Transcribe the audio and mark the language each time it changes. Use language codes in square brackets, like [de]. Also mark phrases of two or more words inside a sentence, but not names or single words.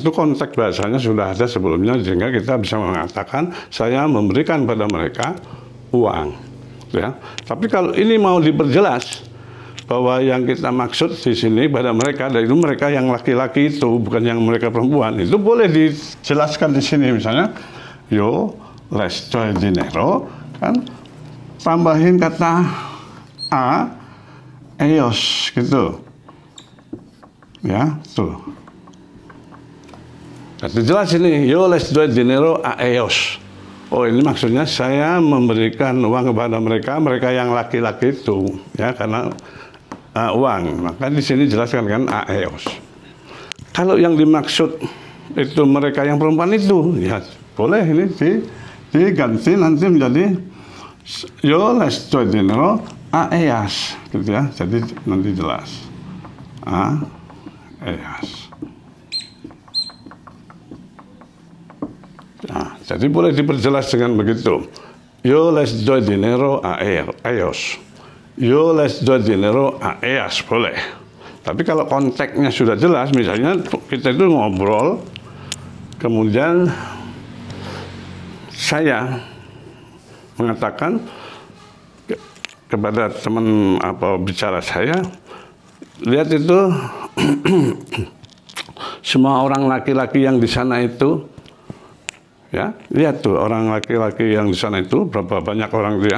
[id] Itu konteks bahasanya sudah ada sebelumnya, sehingga kita bisa mengatakan saya memberikan pada mereka uang, ya. Tapi kalau ini mau diperjelas bahwa yang kita maksud di sini pada mereka, itu mereka yang laki-laki itu, bukan yang mereka perempuan, itu boleh dijelaskan di sini, misalnya [es] yo les doy dinero, [id] kan, tambahin kata [es] a ellos [id] gitu, ya, tuh. Kata jelas ini, [es] yo les doy dinero a ellos. [id] Oh, ini maksudnya saya memberikan uang kepada mereka, mereka yang laki-laki itu, ya, karena uang. Maka di sini jelaskan kan aeos. Kalau yang dimaksud itu mereka yang perempuan itu, ya boleh ini diganti nanti menjadi [es] yo les doy dinero aeas, [id] gitu ya. Jadi nanti jelas aeas. Nah, jadi boleh diperjelas dengan begitu. [es] Yo les doy dinero aeos. Yo les doy dinero a ellas, [id] boleh. Tapi kalau konteksnya sudah jelas, misalnya kita itu ngobrol, kemudian saya mengatakan kepada teman bicara saya, lihat itu semua orang laki-laki yang di sana itu, ya, lihat tuh orang laki-laki yang di sana itu, berapa banyak orang dia.